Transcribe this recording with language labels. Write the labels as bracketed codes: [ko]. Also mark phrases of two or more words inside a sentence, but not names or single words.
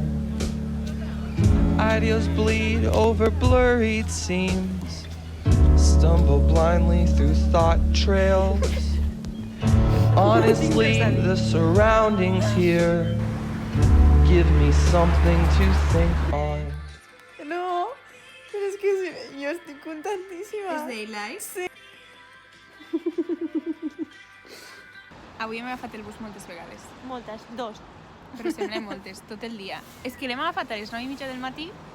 [en] Ideas bleed over blurred seams, stumble blindly through thought trails. Honestly, the surroundings here give me something to think on. [ca] No, però és que jo estic contentíssima. És Daylight? Sí. Avui hem agafat el bus moltes vegades, Moltes, 2. però sembla moltes, tot el dia. És que l'hem agafat a les 9:30 del matí,